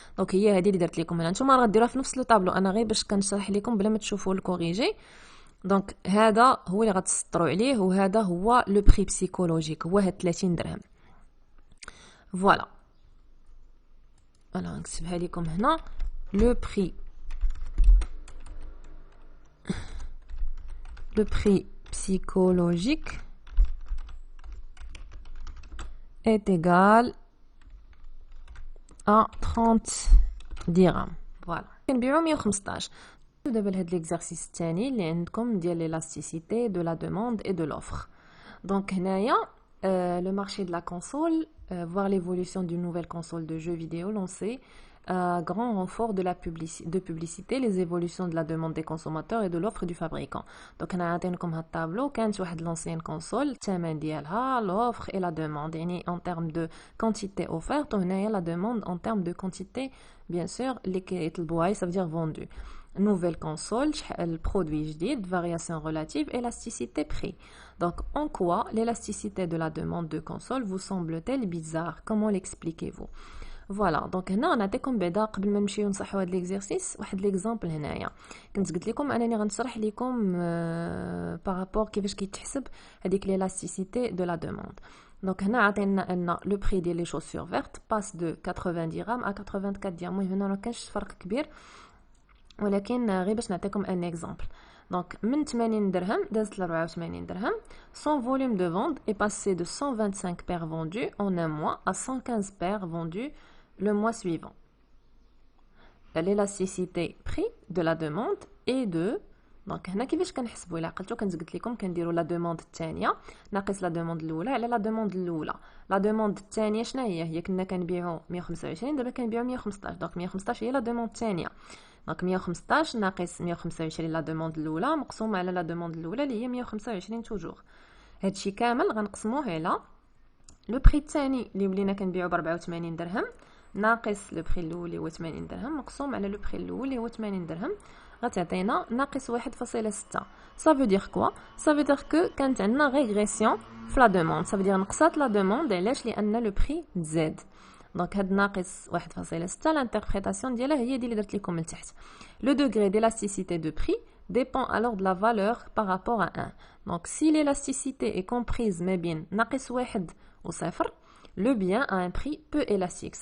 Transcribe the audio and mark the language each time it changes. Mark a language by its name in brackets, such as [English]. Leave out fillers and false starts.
[Arabic] دونك هي هذه اللي درت لكم هنا. نتوما راه ديروها في نفس لو طابلو انا غير باش كنشرح لكم بلا ما تشوفوا الكوريجي. دونك هذا هو اللي غتسطروا عليه وهذا هو لو بري بسيكولوجيك هو هاد 30 درهم. فوالا انا نكتبها لكم هنا. [French] le prix psychologique est égal à 30 dirhams. [Arabic] Voilà. كنبيعو 115. دابا لهاد ليكزارسيس الثاني اللي عندكم ديال [French] l'élasticité de la demande et de l'offre. Donc هنايا le marché de la console, voir l'évolution d'une nouvelle console de jeux vidéo lancée grand renfort de la publicité, les évolutions de la demande des consommateurs et de l'offre du fabricant. Donc on a [Arabic] عطينكم هاد الطابلو كانت واحد [French] l'ancienne console [Arabic] الثمن ديالها [French] l'offre et la demande يعني en termes de quantité offerte وهنايا la demande en termes de quantité bien sûr [Arabic] اللي كيطلبوها [French] ça veut dire vendu. Nouvelle console, le produit جديد, variation relative, élasticité prix. Donc en quoi l'élasticité de la demande de console vous semble-t-elle bizarre? Comment l'expliquez-vous? [Arabic] فوالا دونك هنا نعطيكم بعدا قبل ما نمشيو نصحوا هذا ليكزارسيس واحد ليكزامبل. هنايا كنت قلت لكم انني غنشرح لكم بارابور كيفاش كيتحسب هذيك ليلاستيسيتي دو لا دوموند. دونك هنا عطينا ان لو بري ديال لي شوسور فيرت باس دو 80 درهم ا 84 درهم. المهم هنا ما كانش فرق كبير ولكن غير باش نعطيكم ان اكزامبل. Donc, من 80 dirhams دازت ل 84 dirhams. [French] Son volume de vente est passé de 125 paires vendues en un mois à 115 paires vendues le mois suivant. L'élasticité prix de la demande est de [Arabic] دونك هنا كيفاش كنحسبوا الا عقلتوا قلت لكم كنديروا لا دوموند الثانيه ناقص لا دوموند الاولى على لا دوموند الاولى. لا دوموند الثانيه شنو هي كنا كنبيعوا 125 دابا كنبيعوا 115 دونك 115 هي لا دوموند الثانيه. دونك 115 ناقص 125 لا دوموند الاولى مقسوم على لا دوموند الاولى اللي هي 125 توجور. هادشي كامل غنقسموه على لو بري الثاني اللي ولينا كنبيعوا ب 84 درهم ناقص لو بري الاول اللي هو 80 درهم مقسوم على لو بري الاول اللي هو 80 درهم غتعطينا ناقص 1.6. [French] ça veut dire quoi? ça veut dire que [Arabic] كانت عندنا ريغريسيون في لا دوموند. [French] ça veut dire [Arabic] نقصات لا دوموند علاش لان لو بري تزاد. دونك هاد ناقص 1.6 l'interprétation ديالها هي دي اللي درت لكم من تحت. [French] le degré d'élasticité de prix dépend alors de la valeur par rapport à 1. donc si l'élasticité est comprise [Arabic] ما بين ناقص 1 و 0 [French] le bien a un prix peu élastique.